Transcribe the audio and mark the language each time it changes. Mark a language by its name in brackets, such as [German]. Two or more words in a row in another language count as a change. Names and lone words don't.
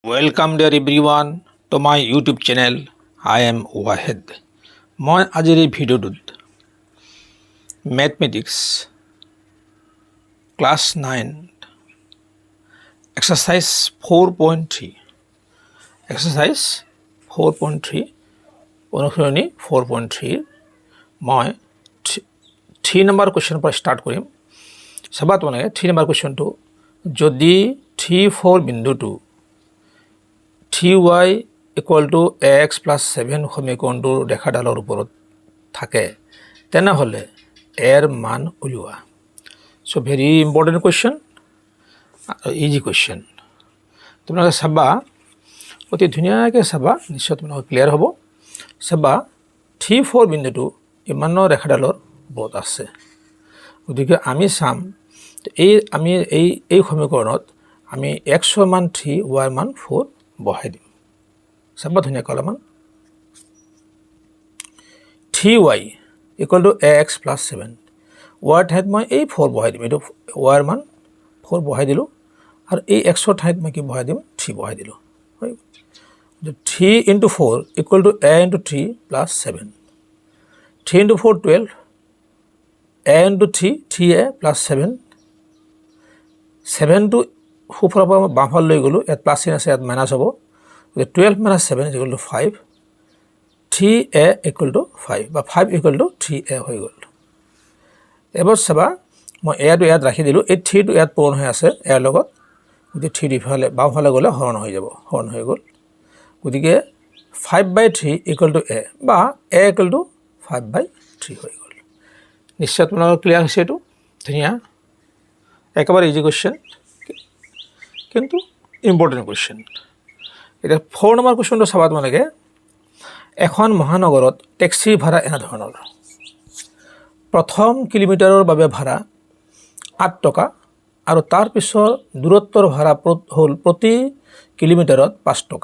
[English] Welcome dear everyone to my YouTube channel. I am Wahed. [Assamese] মই আজিৰ এই ভিডিঅ'টোত [English] mathematics class 9 exercise 4.3 [Assamese] অনুশীলনী 4.3 মই 3 নম্বৰ কুৱেশ্যনৰ পৰা ষ্টাৰ্ট কৰিম। চাবা তোমালোকে 3 নম্বৰ কুৱেশ্যনটো যদি 3-4 বিন্দুটো [English] 3y equal to x plus 7 [Assamese] সমীকৰণটোৰ ৰেখাডালৰ ওপৰত থাকে তেনেহ'লে এৰ মান উলিওৱা। [English] So very important question, easy question. [Assamese] তোমালোকে চাবা, অতি ধুনীয়াকৈ চাবা, নিশ্চয় তোমালোকৰ ক্লিয়াৰ হ'ব। চাবা 3-4 বিন্দুটো ইমানৰ ৰেখাডালৰ ওপৰত আছে, গতিকে আমি চাম এই সমীকৰণত আমি x ৰ মান 3 y ৰ মান 4 বহাই দিম। চাবা ধুনীয়াকৈ অলপমান [English] 3y equal to x plus 7 [Assamese] y ঠাইত মই এই 4 বহাই দিম, এইটো y ৰ মান 4 বহাই দিলোঁ, আৰু এই x ৰ ঠাইত মই কি বহাই দিম 3 বহাই দিলোঁ। [English] 3 into 4 equal to a into 3 plus 7, 3 into 4 12, a into 3 3a plus 7, [Assamese] 7টো সোঁফালৰ পৰা বাওঁফাল লৈ গ'লোঁ, ইয়াত প্লাছ চিন আছে, ইয়াত মাইনাছ হ'ব, [English] 12 minus 7 is equal to 5, 3a equal to 5 [Assamese] বা [English] 5 equal to 3a [Assamese] হৈ গ'ল। এবাৰ চাবা মই এটো ইয়াত ৰাখি দিলোঁ, এই 3টো ইয়াত পূৰণ হৈ আছে এৰ লগত, গতিকে 3 ইফালে বাওঁফালে গ'লে হৰণ হৈ যাব, হৰণ হৈ গ'ল। গতিকে [English] 5/3 equal to a [Assamese] বা [English] a equal to 5/3 [Assamese] হৈ গ'ল। নিশ্চয় তোমালোকৰ ক্লিয়াৰ হৈছে এইটো, ধুনীয়া, একেবাৰে [English] easy question [Assamese] কিন্তু [English] important question. [Assamese] এতিয়া 4 নম্বৰ কুৱেশ্যনটো চাবা তোমালোকে, এখন মহানগৰত টেক্সিৰ ভাড়া এনেধৰণৰ, প্ৰথম কিলোমিটাৰৰ বাবে ভাড়া 8 টকা আৰু তাৰ পিছৰ দূৰত্বৰ ভাড়া হ'ল প্ৰতি কিলোমিটাৰত 5 টকা।